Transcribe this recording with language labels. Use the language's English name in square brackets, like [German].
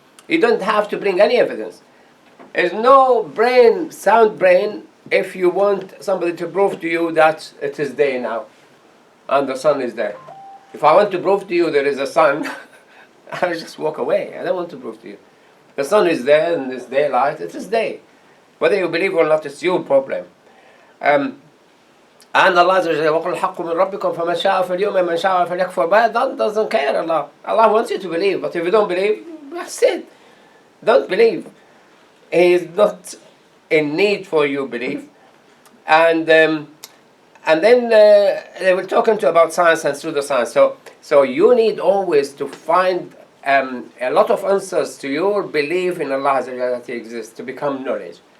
[English] You don't have to bring any evidence. There's no sound brain, if you want somebody to prove to you that it is day now and the sun is there. If I want to prove to you there is a sun, I'll just walk away. I don't want to prove to you. The sun is there and it's daylight, it is day. Whether you believe or not, it's your problem. And Allah says, [Arabic] وَقُلْ الْحَقُّ مِنْ رَبِّكُمْ فَمَنْ شَاءَ فَلْيُؤْمِنْ وَمَنْ شَاءَ فَلْيَكْفُرْ. [English] But that doesn't care, Allah. Allah wants you to believe, but if you don't believe, that's it. Don't believe. He is not in need for your belief. And then they were talking about science and pseudoscience. So you need always to find a lot of answers to your belief in Allah that He exists to become knowledge.